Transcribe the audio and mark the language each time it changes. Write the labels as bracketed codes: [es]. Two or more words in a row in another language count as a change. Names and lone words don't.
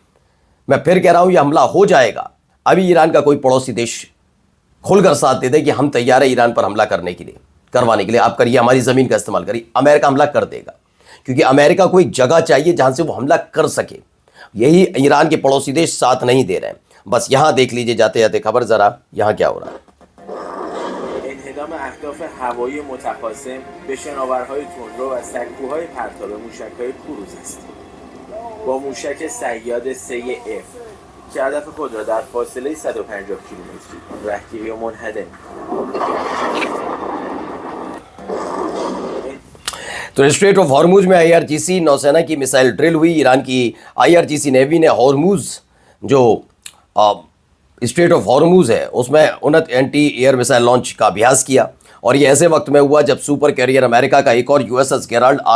[hi] मैं फिर कह रहा हूं, यह हमला हो जाएगा। अभी ईरान का कोई पड़ोसी देश खुलकर साथ दे दे कि हम तैयार है ईरान पर हमला करने के लिए, करवाने के लिए, आप करिए, हमारी जमीन का इस्तेमाल करिए, अमेरिका हमला कर देगा। क्योंकि अमेरिका को एक जगह चाहिए जहां से वो हमला कर सके। यही ईरान के पड़ोसी देश साथ नहीं दे रहे हैं। बस यहां देख लीजिए जाते जाते खबर, जरा यहां क्या हो रहा है। [fa] انهدام اهداف هوایی متقاسم به شناورهای تندرو و سکوهای پرتاب موشک‌های کروز است. با موشک صیاد 3F که هدف خود را در فاصله 150 کیلومتری رهگیری و منهدم. [hi] तो स्ट्रेट ऑफ हॉर्मुज में IRGC नौसेना की मिसाइल ड्रिल हुई। ईरान की IRGC नेवी ने हॉर्मुज जो स्ट्रेट ऑफ हॉर्मुज है उसमें उन्नत [en] anti air missile launch [hi] का अभ्यास किया, और ये ऐसे वक्त में हुआ जब [en] super carrier [hi] अमेरिका का एक और USS गेराल्ड R.